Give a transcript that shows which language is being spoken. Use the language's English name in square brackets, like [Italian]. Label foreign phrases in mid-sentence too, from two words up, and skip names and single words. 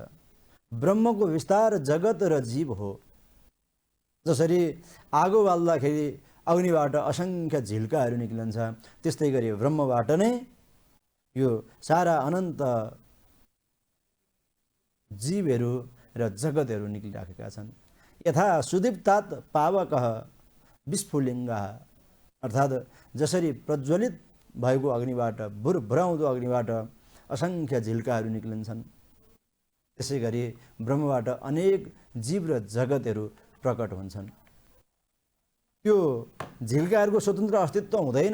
[Nepali] ब्रह्मको विस्तार जगत र जीव हो। जसरी आगो बाल्दाखेरि अग्निबाट असङ्ख्य झिल्काहरू निक्लिन्छ, त्यस्तै गरी ब्रह्मबाट नै यो सारा अनन्त जीवहरू र जगतहरू निक्लिराखेका छन्। [Sanskrit] यथा सुदीप्तात पावकः विस्फुलिङ्गः, [Nepali] अर्थात् जसरी प्रज्वलित भएको अग्निबाट, भुरभुराउँदो अग्निबाट असङ्ख्य झिल्काहरू निक्लिन्छन्, त्यसै गरी ब्रह्मबाट अनेक जीव र जगतहरू प्रकट हुन्छन्। त्यो झिल्काहरूको स्वतन्त्र अस्तित्व हुँदैन।